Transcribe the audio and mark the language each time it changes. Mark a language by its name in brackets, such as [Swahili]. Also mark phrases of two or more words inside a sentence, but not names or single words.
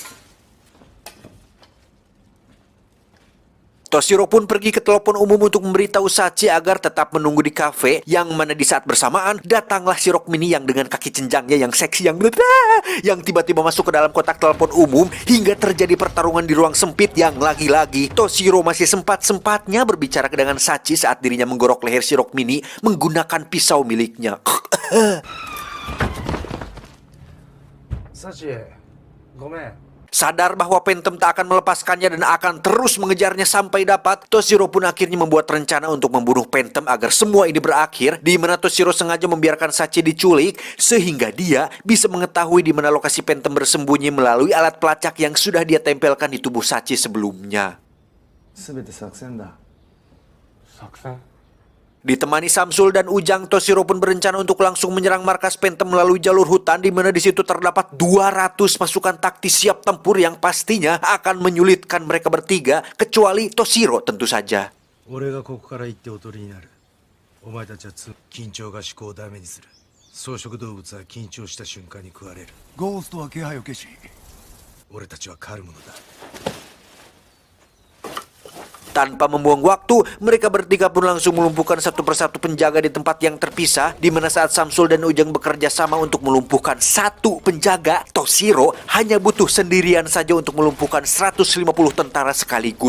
[Indonesian] Toshiro pun pergi ke telepon umum untuk memberitahu Sachi agar tetap menunggu di kafe, yang mana di saat bersamaan datanglah si Rockmini yang dengan kaki cenjangnya yang seksi yang tiba-tiba masuk ke dalam kotak telepon umum hingga terjadi pertarungan di ruang sempit yang lagi-lagi Toshiro masih sempat-sempatnya berbicara dengan Sachi saat dirinya menggorok leher si Rockmini menggunakan pisau miliknya. [Japanese] Sachi, gomen. [Indonesian] Sadar bahwa Phantom tak akan melepaskannya dan akan terus mengejarnya sampai dapat, Toshiro pun akhirnya membuat rencana untuk membunuh Phantom agar semua ini berakhir, di mana Toshiro sengaja membiarkan Sachi diculik sehingga dia bisa mengetahui di mana lokasi Phantom bersembunyi melalui alat pelacak yang sudah dia tempelkan di tubuh Sachi sebelumnya. [Japanese] 全て作戦だ。作戦? [Indonesian] Ditemani Samsul dan Ujang, Toshiro pun berencana untuk langsung menyerang markas Phantom melalui jalur hutan, di mana di situ terdapat 200 pasukan taktis siap tempur yang pastinya akan menyulitkan mereka bertiga, kecuali Toshiro tentu saja. [Japanese] 俺がここから行っておとりになる。お前たちは緊張が思考をダメにする。草食動物は緊張した瞬間に食われる。ゴーストは気配を消し、俺たちは狩るものだ。 [Indonesian] Tanpa membuang waktu, mereka bertiga pun langsung melumpuhkan satu persatu penjaga di tempat yang terpisah, di mana saat Samsul dan Ujang bekerja sama untuk melumpuhkan satu penjaga, Toshiro hanya butuh sendirian saja untuk melumpuhkan 150 tentara sekaligus.